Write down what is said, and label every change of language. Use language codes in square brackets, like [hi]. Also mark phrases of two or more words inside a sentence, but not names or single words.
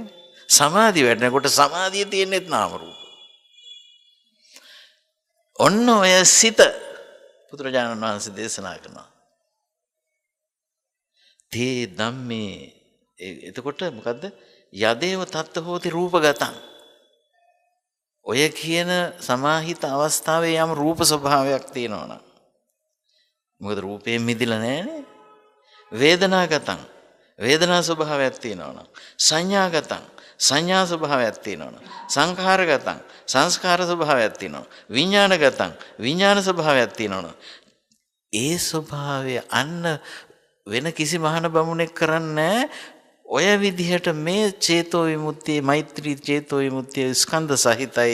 [si] සමාධිය වැඩනකොට සමාධිය තියෙන්නේත් නාම රූප. ඔන්න ඔය සිත පුත්‍රජානන් වහන්සේ දේශනා කරනවා. තේ ධම්මේ එතකොට මොකද්ද? [pi] යදේව තත්ත හෝති රූපගතං. [si] ඔය කියන සමාහිත අවස්ථාවේ යම් රූප ස්වභාවයක් තියෙනවා නම් මොකද රූපයෙන් මිදිලා නැහැනේ. වේදනාගතං වේදනා ස්වභාවයක් තියෙනවා නම් සංඥාගතං සංඥා ස්වභාවයක් තියෙනවා නම් සංඛාරගතං සංස්කාර ස්වභාවයක් තියෙනවා විඥානගතං විඥාන ස්වභාවයක් තියෙනවා ඒ ස්වභාවය අන්න වෙන කිසි මහාන බමුණෙක් කරන්නේ ඔය විදිහට මේ චේතෝ විමුක්තිය මෛත්‍රී චේතෝ විමුක්තිය ස්කන්ධ සහිතයි.